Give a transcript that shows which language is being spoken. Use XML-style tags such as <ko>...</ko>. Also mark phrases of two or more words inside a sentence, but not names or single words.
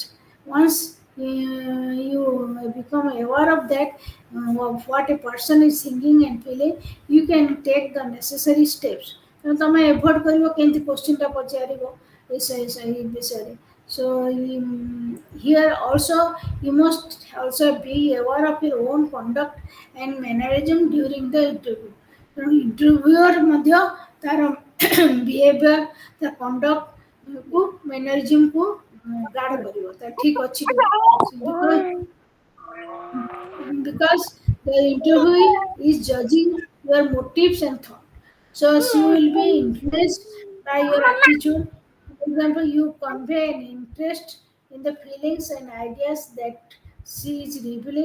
<en>Once you become aware of that, of what a person is thinking and feeling, you can take the necessary steps.</en> <or>ତେଣୁ ତମେ ଏଭଏଡ୍ କରିବ କେମିତି କୋଶ୍ଚିନ୍ଟା ପଚାରିବ ଏଇ ବିଷୟରେ।</or> <en>So here also you must also be aware of your own conduct and mannerism during the interview.</en> <or>ତେଣୁ ଇଣ୍ଟରଭ୍ୟୁଅର ମଧ୍ୟ ତାର ବିହେଭିୟର, ତା କଣ୍ଡକ୍ଟ କୁ,</or> <en>mannerismku guard</en> <or>କରିବ, ତା ଠିକ ଅଛି କି ନାହିଁ।</or> <en>Because the interviewee is judging your motives and thought. So she will be influenced by your attitude. For example, you convey an interest in the feelings and ideas that she is revealing.</en>